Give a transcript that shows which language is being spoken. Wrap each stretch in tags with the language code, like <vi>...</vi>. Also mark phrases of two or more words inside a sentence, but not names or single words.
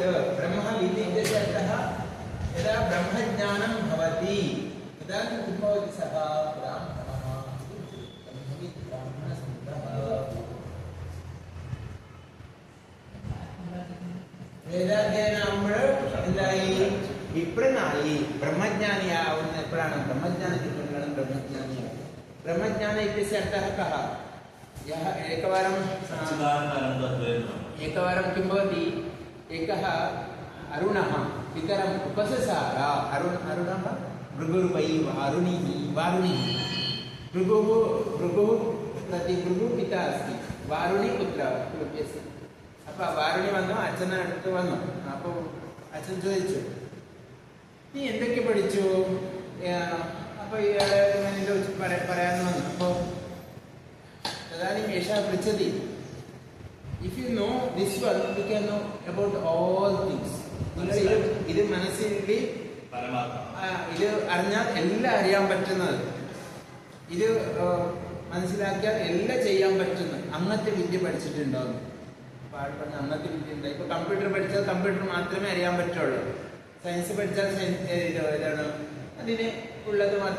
<sa>ब्रह्मविद् इत्यस्य अर्थः यदा ब्रह्मज्ञानं भवति तदा किं भवति? सः ब्राह्मणः. ब्रह्मविद् ब्राह्मणसम्प्रः.</sa> <ml>വേദാധ്യയനം എന്തായി? വിപ്രനായി ബ്രഹ്മജ്ഞാനിയാവുന്ന എപ്പോഴാണ്? ബ്രഹ്മജ്ഞാനം കിട്ടുമ്പോഴാണ് ബ്രഹ്മജ്ഞാനിയാവുക.</ml> <sa>ബ്രഹ്മജ്ഞാന ഇത്യस्य अर्थः कः? यः एकवारं किं भवति? एकः अरुणः पितरम् उपससार. अरुणः भृगुर्वै वारुणिः भृगुः प्रति भृगुः पिता अस्ति, वारुणि पुत्र अस्ति.</sa> <ml>അപ്പോൾ വാരുണി വന്നു, അച്ഛനെ അടുത്ത് വന്നു. അപ്പോൾ അച്ഛൻ ചോദിച്ചു, നീ എന്തൊക്കെ പഠിച്ചു? അപ്പോൾ ഇയാളെ ഇങ്ങനെ പറയാമെന്ന് വന്നു.</ml> <sa>അപ്പോൾ തദാനീം ഏഷ പൃച്ഛതി,</sa> <en>If you know this one you can know about all things.</en> <ml>നിങ്ങൾ ഇത് മനസ്സിൽ ഇത് അറിഞ്ഞാൽ എല്ലാം അറിയാൻ പറ്റുന്നത്, ഇത് മനസ്സിലാക്കിയാൽ എല്ലാം ചെയ്യാൻ പറ്റുന്നത്. അങ്ങനത്തെ വിദ്യ പഠിച്ചിട്ടുണ്ടാവുന്നു. പാടുപെടുന്ന അങ്ങനത്തെ വിദ്യ ഉണ്ട്. ഇപ്പൊ കമ്പ്യൂട്ടർ പഠിച്ചാൽ കമ്പ്യൂട്ടർ മാത്രമേ അറിയാൻ പറ്റുള്ളൂ. സയൻസ് പഠിച്ചാൽ ഏതാണ് അതിന് ഉള്ളത് മാത്രം.</ml>